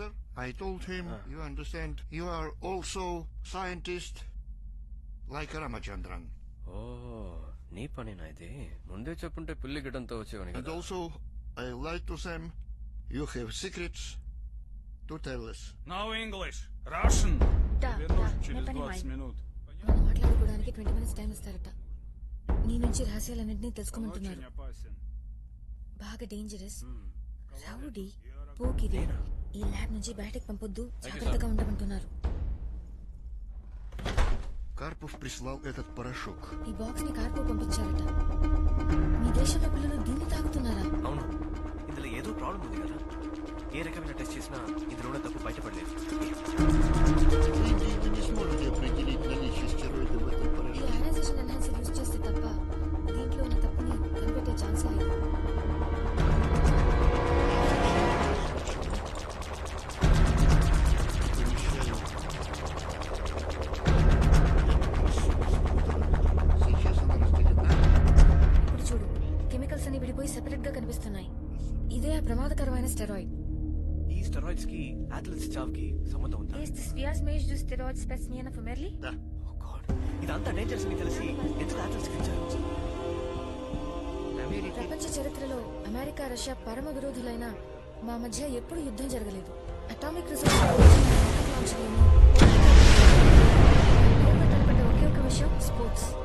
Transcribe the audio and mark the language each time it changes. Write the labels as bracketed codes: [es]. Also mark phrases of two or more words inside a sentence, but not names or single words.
[en] I told him, you understand, you are also scientist like Ramachandran. [te] Oh, నీ పనేనా ఇది? ముందే చెప్పుంటే పిల్లి గిడంతో వచ్చేవాని [en] And [te] కదా. [en] also, I like to say, you have secrets to tell us. No English, [ru] Russian. Вернусь через не 20 понимаю. минут. [te] మనం మాట్లాడుకోవడానికి 20 [en] minutes time [te] ఇస్తారట. నీ నుంచి రహస్యాలన్నింటినీ తెలుసుకోమంటున్నారు. [ru] Очень опасен. [te] బాగా డేంజరస్, రౌడీ, పోకిరి. ఈ ల్యాబ్ నుంచి బయటకు పంపొద్దు, జాగ్రత్తగా ఉండమంటున్నారు. [ru] Karpov прислал этот порошок. [te] ఈ బాక్స్ ని కార్పో పంపించారట. మీ దేశంలో పిల్లలు దీన్ని తాగుతున్నారా? అవును, ఇందులో ఏదో ప్రాబ్లం ఉంది కదా. ఏ రకమైన టెస్ట్ చేసినా ఇందులో ఉన్న తప్పు బయటపడలేదు. [ru] Вы не сможете определить наличие стероидов в этом [te] ఈ [ru] порошке. [en] ionization enhancer use [te] చేస్తే తప్ప దీంట్లో ఉన్న తప్పుని కనిపెట్టే ఛాన్సే లేదు. [ru] Сейчас она разделена. [te] ఇప్పుడు చూడు, కెమికల్స్ అన్ని విడిపోయి సెపరేట్ గా కనిపిస్తున్నాయి. ఇదే ఆ ప్రమాదకరమైన స్టెరాయిడ్. ఈ స్టెరాయిడ్స్ కి అథ్లెట్స్ చావుకి సంబంధం ఉందా? [en] Is this Vias Mage do steroids specimen for Merli? [ru] Да. [en] Oh God, [te] ఇదంతా డేంజర్స్ అని తెలిసి ఎందుకు అథ్లెట్స్ కి ఇచ్చారు? ప్రపంచ చరిత్రలో అమెరికా రష్యా పరమ విరోధులైన మా మధ్య ఎప్పుడు యుద్ధం జరగలేదు. [en] atomic resource [te] ఒకే ఒక విషయం, స్పోర్ట్స్.